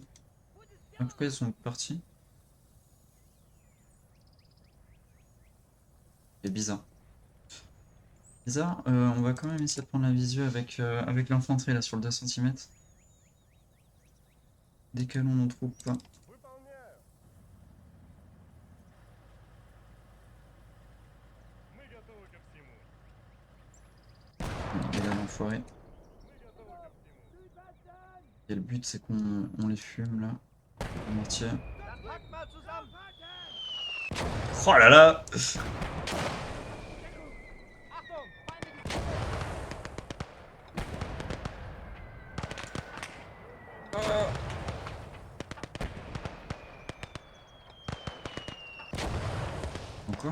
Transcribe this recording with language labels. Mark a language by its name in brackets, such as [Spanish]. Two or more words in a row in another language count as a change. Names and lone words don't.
[French] Ah, pourquoi ils sont partis? C'est bizarre. Bizarre, on va quand même essayer de prendre la visu avec, avec l'infanterie là sur le 2 cm. Décalons nos troupes. [Russian] Выполняю. Мы готовы ко всему. [French] Il est là l'enfoiré. [Russian] Мы готовы ко всему. [French] Et le but c'est qu'on les fume là. Le mortier. Oh là là! Quoi?